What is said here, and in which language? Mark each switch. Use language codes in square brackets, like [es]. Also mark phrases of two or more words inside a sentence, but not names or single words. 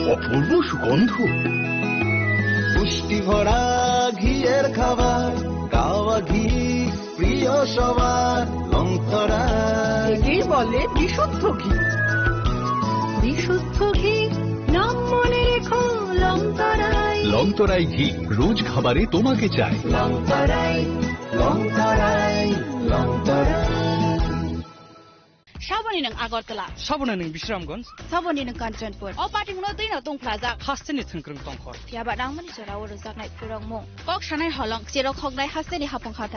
[bn] অপূর্ব সুগন্ধ, পুষ্টি ভরা ঘিয়ের খাবার, কাওয়া ঘি প্রিয় সবার লংতরায়। একেই বলে বিশুদ্ধ ঘি। বিশুদ্ধ ঘি নাম মনে রেখো লংতরায়। লংতরাই ঘি রোজ খাবারে তোমাকে চাই। লংতরাই লংতরাই লংতরাই। [trp] Saboni nang Agartala, Saboni nang Bishramganj, Saboni nang Kanchanpur. O party mo din na tong plaza. Hasteni thangkrang tongkhor. Ya ba nang mani chara oro zaknai purang mo. Kok shanai holong chero khognai hasteni hapong khatai.